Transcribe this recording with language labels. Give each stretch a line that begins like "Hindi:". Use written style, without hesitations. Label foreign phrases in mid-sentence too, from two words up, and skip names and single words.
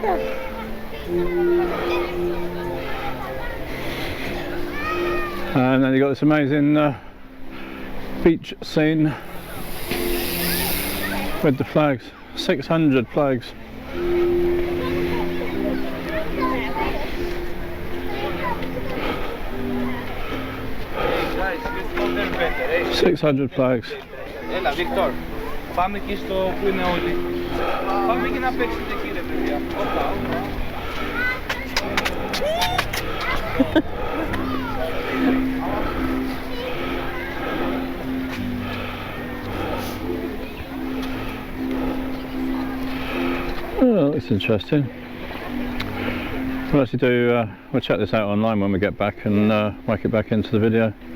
English: And then you've got this amazing beach scene with the flags, 600 flags. 600 flags.
Greek: Έλα, Βίκτορ. Πάμε εκεί στο που είναι όλοι. Πάμε εκεί να παίξετε εκεί, ρε παιδιά. Όπα, όπα.
English: Oh, that's interesting. We'll actually do, we'll check this out online when we get back and whack it back into the video.